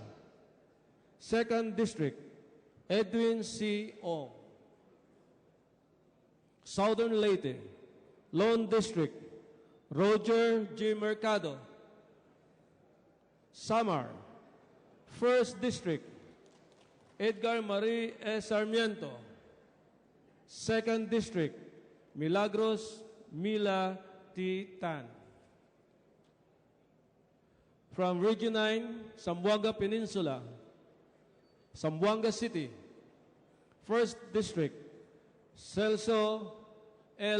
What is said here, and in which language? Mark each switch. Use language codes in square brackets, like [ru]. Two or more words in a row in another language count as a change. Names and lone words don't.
[en] 2nd District, Edwin C. Ong. Southern Leyte, Lone District, Roger G. Mercado. Samar, 1st District, Edgar Marie S. Sarmiento. 2nd District, Milagros Mila T. Tan. From Region 9, Zamboanga Peninsula, Zamboanga City, 1st District, Celso L.